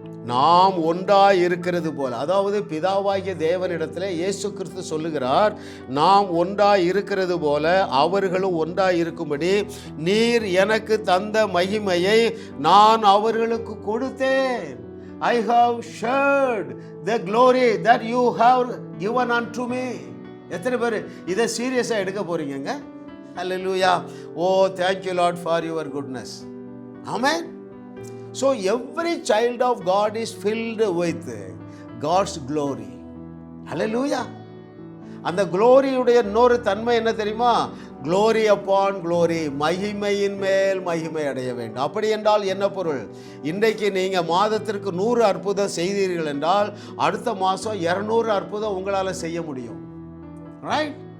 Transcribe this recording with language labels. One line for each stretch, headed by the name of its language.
Tamil: நாம் ஒன்றாய் இருக்கிறது போல, அதாவது பிதாவாகிய தேவனிடத்தில் இயேசு கிறிஸ்து சொல்லுகிறார், நாம் ஒன்றாய் இருக்கிறது போல அவர்களும் ஒன்றாய் இருக்கும்படி நீர் எனக்கு தந்த மகிமையை நான் அவர்களுக்கு கொடுத்தேன்.
English: I have shared the glory that you have given unto me.
Tamil: எத்தனை பேர் இதை சீரியஸா எடுக்க போறீங்க?
English: Hallelujah. Oh, thank you Lord for your goodness. Amen. So every child of God is filled with God's glory. Hallelujah.
Tamil: அந்த குளோரியுடைய இன்னொரு தன்மை என்ன தெரியுமா?
English: glory upon glory,
Tamil: மகிமையின் மேல் மகிமை அடைய வேண்டும். அப்படி என்றால் என்ன பொருள்? இன்றைக்கு நீங்கள் மாதத்திற்கு 100 அற்புதம் செய்தீர்கள் என்றால் அடுத்த மாதம் 200 அற்புதம் உங்களால் செய்ய முடியும். ரைட்?